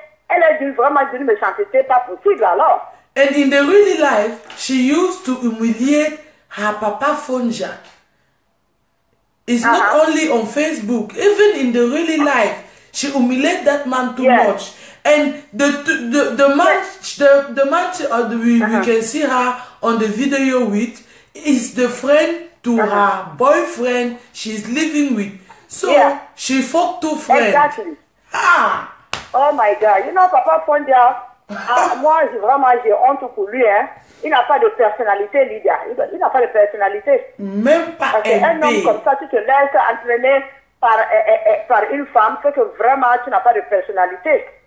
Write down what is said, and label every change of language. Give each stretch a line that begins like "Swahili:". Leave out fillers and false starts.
French: Elle est vraiment d'une méchanceté pas possible alors.
English: And in the real life, she used to humiliate her papa Fonja. It's not only on Facebook. Even in the real life, she humiliated that man too much. And the man we can see her on the video with is the friend to her boyfriend she's living with. So she fucked 2 friends. Exactly. Ah. Oh my God. You know,
French: Papa Fondia, moi, j'ai honte pour lui. Hein. Il n'a pas de personnalité, Lydia. Il n'a pas de personnalité. Même pas parce un homme comme ça, tu te laisses entraîner par une femme, c'est que vraiment, tu n'as pas de personnalité.